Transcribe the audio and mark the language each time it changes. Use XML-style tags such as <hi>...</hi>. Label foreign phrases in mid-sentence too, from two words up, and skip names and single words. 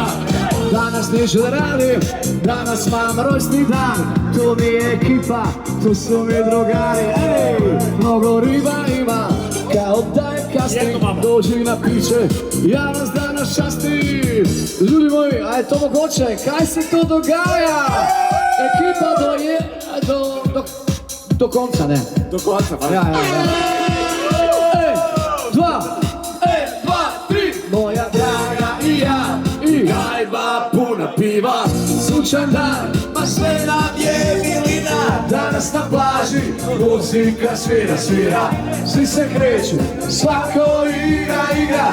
<sr>Danas ništa da radim, danas</sr> <sl>mam rojstni dan.</sl> <sr>Tu mi je ekipa, tu su mi drugari. Ej, mnogo riba ima, kao da je kasni. Dođi na piće, ja vas danas častim.</sr> <sl>Ljudi moji, a je to mogoće, kaj se to dogaja? Ekipa do konca, ne? Do konca, pa. Ja. Ej, dva, tri.</sl> <sr>Moja draga i ja, i gajba puna piva. Sunčan dan, ma sve nam je milina. Danas na plaži, muzika svira. Svi se kreću, svako igra.</sr>